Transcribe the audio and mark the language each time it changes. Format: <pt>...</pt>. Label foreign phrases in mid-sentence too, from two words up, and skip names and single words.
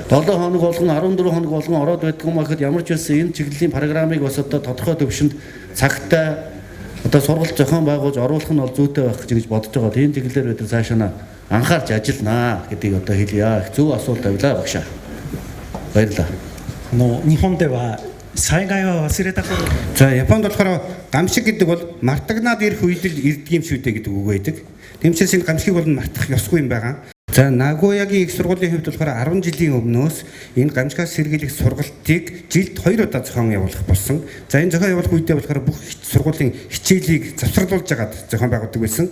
<mn>7 хоног болгон 14 хоног болгон ороод байдаг юм ахэд ямар ч байсан энэ чиглэлийн программыг бас одоо тодорхой төвшөнд цагтаа одоо сургалт зохион байгуулж оруулах нь бол зүйтэй байх гэж бодож байгаа. Тийм чиглэлээр бид нар цаашаа анхаарч ажилланаа гэдгийг одоо хэлье. Их зөв асуулт тавилаа багшаа. Баярлалаа.</mn> <ja>日本では災害は忘れた頃</ja> <mn>За Японд болохоор гамшиг гэдэг бол мартагнаад ирэх үед л ирдэг юм шүү дээ гэдэг үг байдаг. Тэмцээс энэ гамшигыг бол мартах ёсгүй юм байгаа. За Нагоягийн их сургуулийн хувьд болохоор 10 жилийн өмнөөс энэ гамшигаас сэргийлэх сургалтыг жилд 2 удаа зохион явуулах болсон. За энэ зохион явуулах үедээ болохоор бүх сургуулийн хичээлийг завсарлуулж агаад зохион байгуулдаг байсан.</mn>